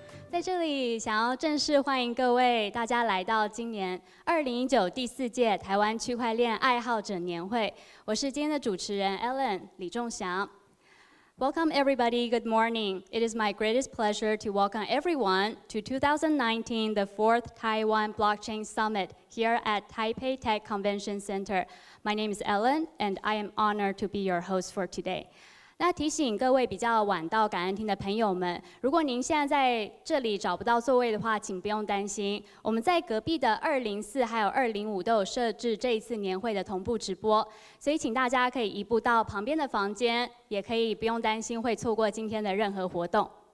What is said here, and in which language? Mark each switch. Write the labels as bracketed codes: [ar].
[zh] 在这里，想要正式欢迎各位大家来到今年2019第4届台湾区块链爱好者年会。我是今天的主持人 Ellen 李仲祥。 [en] Welcome everybody, good morning. It is my greatest pleasure to welcome everyone to 2019, the 4th Taiwan Blockchain Summit here at Taipei Tech Convention Center. My name is Ellen, and I am honored to be your host for today. [zh] 那提醒各位比较晚到感恩厅的朋友们，如果您现在在这里找不到座位的话，请不用担心，我们在隔壁的204还有205都有设置这一次年会的同步直播，所以请大家可以移步到旁边的房间，也可以不用担心会错过今天的任何活动。